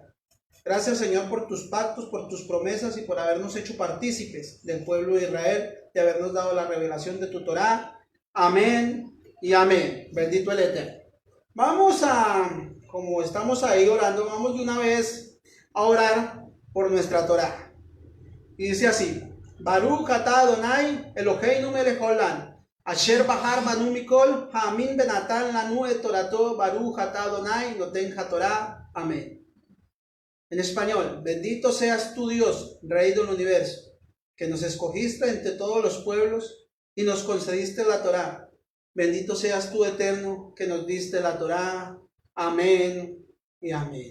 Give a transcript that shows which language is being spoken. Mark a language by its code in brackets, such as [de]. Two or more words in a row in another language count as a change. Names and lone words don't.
[es] Gracias, Señor, por tus pactos, por tus promesas y por habernos hecho partícipes del pueblo de Israel, de habernos dado la revelación de tu Torah. Amén y amén. Bendito el Eterno. Vamos como estamos ahí orando, vamos de una vez a orar por nuestra Torah. Y dice así: [he] ברוך אתה אדוני אלוהינו מלך העולם אשר בחר בנו מכל העמים ונתן לנו את תורתו ברוך אתה אדוני נותן התורה. [es] Amén. En español: bendito seas tú, Dios, Rey del universo, que nos escogiste entre todos los pueblos y nos concediste la Torah. Bendito seas tú, Eterno, que nos diste la Torah. Amén y amén.